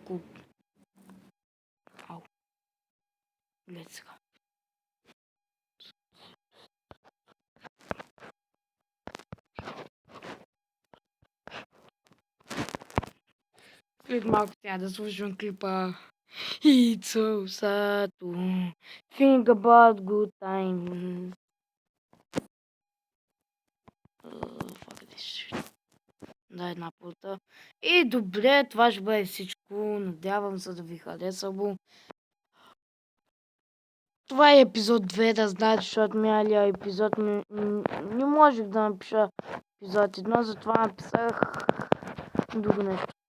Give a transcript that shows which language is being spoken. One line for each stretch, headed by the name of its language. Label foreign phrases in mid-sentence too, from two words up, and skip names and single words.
Bulgarian: Ау. Гледай сега. След малко трябва да слушам клипа.
English: It's so sad to think about good times. Fuck this shit.
Bulgarian: Да, една пулта. И добре, това ще бъде всичко. Надявам се да ви хареса. Това е епизод 2, да знаете, защото миналия епизод не можех да напиша епизод 1, затова написах друго нещо.